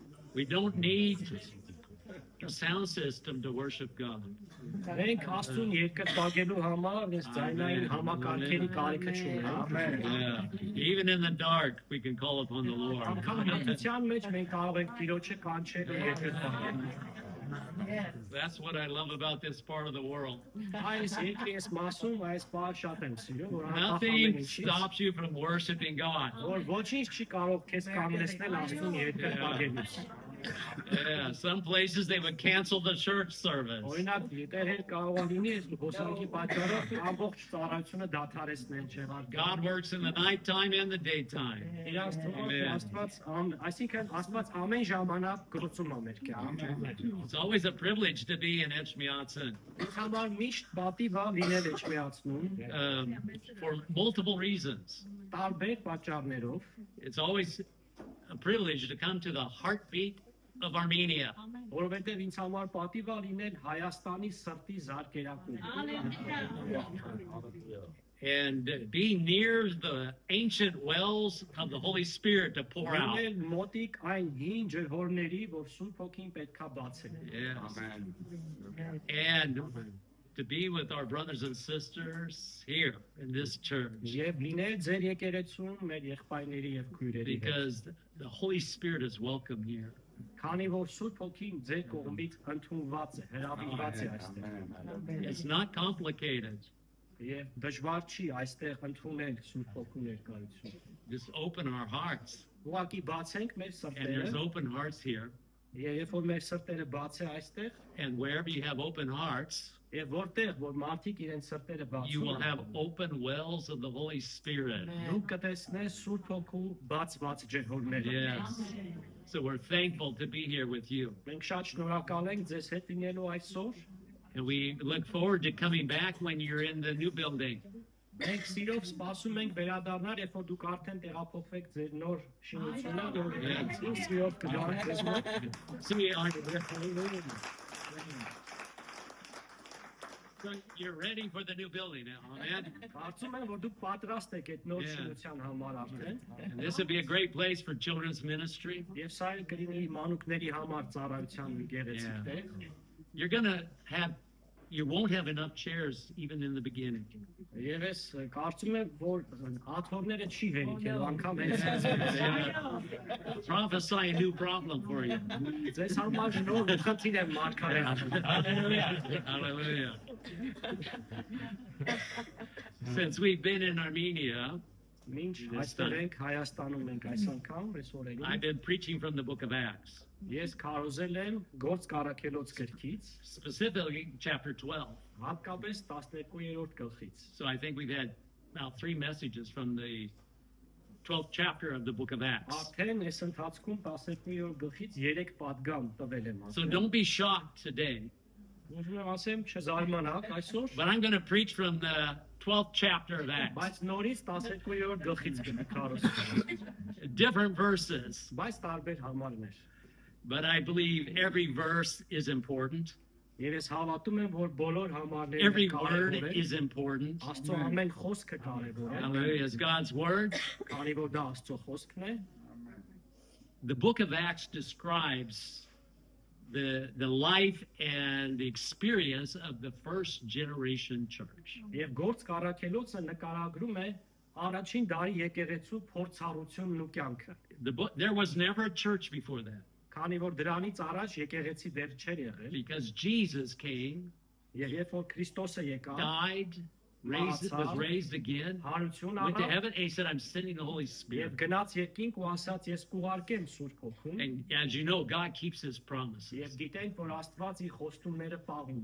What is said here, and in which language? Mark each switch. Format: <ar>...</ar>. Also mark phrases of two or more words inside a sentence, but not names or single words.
<en>We don't need a sound system to worship God.</en> <hy>Մենք Աստծուն երկրպագելու համար այս ձայնային համակարգերի կարիքը չունենք։</hy> <en>Yeah. Even in the dark, we can call upon the Lord.</en> <hy>Անկամության մեջ մենք կարող ենք Տիրոջը կանչել ու երկրպագել։</hy> <en>That's what I love about this part of the world.</en> <hy>Այս երկրի մասում այս բանը շատ եմ սիրում, որ</hy> <en>Nothing stops you from worshiping God.</en> <hy>որ ոչինչ չի կարող քեզ կանգնեցնել Աստծուն երկրպագելուց։</hy> <en>Yeah, some places they would cancel the church service.</en> <hy>Օրինակ, դեռ կարող է լինի այս հոսանքի պատճառով ամբողջ ծառայությունը դադարեցնել չեղար։</hy> <en>God works in the nighttime and the daytime.</en> <hy>Իրանց թվում է Աստված, այսինքն Աստված ամեն ժամանակ գործում է մեր կյանքում։</hy> <en>It's always a privilege to be in Etchmiadzin</en> <hy>Համար միշտ պատիվ է լինել Էջմիածնում,</hy> <en>for multiple reasons.</en> <hy>տարբեր պատճառներով։</hy> <en>It's always a privilege to come to the heartbeat of Armenia.</en> <hy>Որովհետև ինձ համար պատիվ է լինել Հայաստանի սրտի զարկերակում։</hy> <en>And be near the ancient wells of the Holy Spirit to pour out.</en> <hy>Լինել մոտիկ այն հին ջրհորների, որ Սուրբ Հոգին պետքա բացել։</hy> <en>Yes. And to be with our brothers and sisters here in this church.</en> <hy>Եվ լինել ձեր եկեղեցում մեր եղբայրների եւ քույրերի հետ։</hy> <en>Because the Holy Spirit is welcome here.</en> <hy>Քանի որ Սուրբ Հոգին ձեր կողմից ընդունված է, հրավիրված է այստեղ։</hy> <en>It's not complicated.</en> <hy>Եվ դժվար չի այստեղ ընդունել Սուրբ Հոգու ներկայություն։</hy> <en>Just open our hearts.</en> <hy>Ուղղակի բացենք մեր</hy> <en>And there's</en> <hy>սրտերը,</hy> <en>open hearts here.</en> <hy>եւ երբ որ մեր սրտերը բաց է այստեղ,</hy> <en>And wherever you have open hearts,</en> <hy>եւ որտեղ որ մարդիկ իրենց սրտերը</hy> <en>you will</en> <hy>բացում</hy> <en>have</en> <hy>են,</hy> <en>open wells of the Holy Spirit.</en> <hy>դուք կտեսնես Սուրբ Հոգու բացված ջրհորները։</hy> <en>Yes. So we're thankful to be here with you.</en> <hy>Մենք շատ շնորհակալ ենք ձեզ հետ լինելու այսօր։</hy> <en>And we look forward to coming back when you're in the new building.</en> <hy>Մենք սիրով սպասում ենք վերադառնալ, երբ որ դուք արդեն տեղափոխվեք ձեր նոր շինությունը, որ մենք սիրով կգանք ձեզ մոտ։</hy> <en>So you're ready for the new building now, amen?</en> <hy>Կարծում եմ, որ դուք պատրաստ եք այդ նոր շինության համար արդեն։</hy> <en>And this would be a great place for children's ministry.</en> <hy>Եվ սա էլ կլինի մանուկների համար ծառայության մի գեղեցիկ տեղ։</hy> <en>You're gonna have, you won't have enough chairs even in the beginning.</en> <hy>Եվ ես կարծում եմ, որ աթոռները չի վերիքելու, անգամ հենց</hy> <en>Prophesy a new problem for you.</en> <hy>ձեզ համար նոր խնդիր եմ մարգարետ։</hy> <en>Hallelujah. Since we've been in Armenia,</en> <hy>Մինչ այստեղ ենք Հայաստանում ենք այս անգամ, այս օրերին,</hy> <en>I've been preaching from the book of Acts,</en> <hy>ես քարոզել եմ Գործ Կարաքելոց գրքից,</hy> <en>specifically chapter 12.</en> <hy>հատկապես 12-րդ գլխից։</hy> <en>So I think we've had about 3 messages from the 12th chapter of the book of Acts.</en> <hy>Արդեն այս ընթացքում 12-րդ գլխից 3 падգամ տվել եմ</hy> <en>So</en> <hy>ասել։</hy> <en>don't be shocked today,</en> <hy>Ուզում եմ ասեմ, չզարմանաք այսօր,</hy> <en>but I'm going to preach from the 12th chapter of Acts.</en> <hy>բայց նորից 12-րդ գլխից կքարոզեմ։</hy> <en>Different verses,</en> <hy>Բայց տարբեր համարներ։</hy> <en>but I believe every verse is important.</en> <hy>Եվ ես հավատում եմ, որ բոլոր համարները</hy> <en>Every word</en> <hy>կարևոր են։</hy> <en>is important.</en> <hy>Աստծո ամեն խոսքը կարևոր է,</hy> <en>Hallelujah. It's God's word.</en> <hy>քանի որ դա Աստծո խոսքն է։</hy> <en>The book of Acts describes the life and the experience of the first generation church.</en> <hy>Եվ Գործ Կարաքելոցը նկարագրում է առաջին դարի եկեղեցու փորձառությունն ու կյանքը։</hy> <en>There was never a church before that</en> <hy>Քանի որ դրանից առաջ եկեղեցի դեռ չէր եղել,</hy> <en>because Jesus came,</en> <hy>եւ երբ որ Քրիստոսը եկավ,</hy> <en>died, was raised again,</en> <hy>հարություն</hy> <en>went to</en> <hy>առավ</hy> <en>heaven, and he said, I'm sending the Holy</en> <hy>եւ</hy> <en>Spirit.</en> <hy>գնաց երկինք ու ասաց ես կուղարկեմ Սուրբ Հոգուն</hy> <en>And as you know, God keeps his promises.</en> <hy>եւ գիտենք որ Աստված իր խոստումները պահում</hy>